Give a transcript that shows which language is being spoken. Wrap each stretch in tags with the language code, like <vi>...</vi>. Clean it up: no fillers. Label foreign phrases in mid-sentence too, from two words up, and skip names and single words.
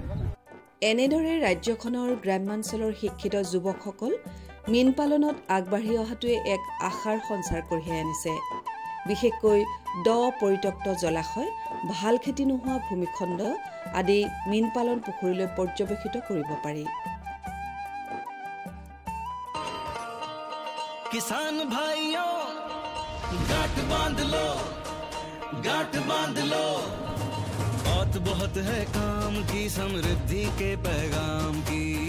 <as>এনেদৰে ৰাজ্যখনৰ গ্ৰাম্যাঞ্চলৰ শিক্ষিত যুৱকসকল মীন পালনত আগবাঢ়ি অহাটোৱে এক আশাৰ সঞ্চাৰ কঢ়িয়াই আনিছে। বিশেষকৈ দ পৰিত্যক্ত জলাশয়, ভাল খেতি নোহোৱা ভূমিখণ্ড আদি মীন পালন পুখুৰীলৈ পৰ্যবেক্ষিত কৰিব পাৰি।</as> <hi>किसान भाइयों गांठ बांध लो, गांठ बांध लो, बहुत बहुत है काम की, समृद्धि के पैगाम की।</hi>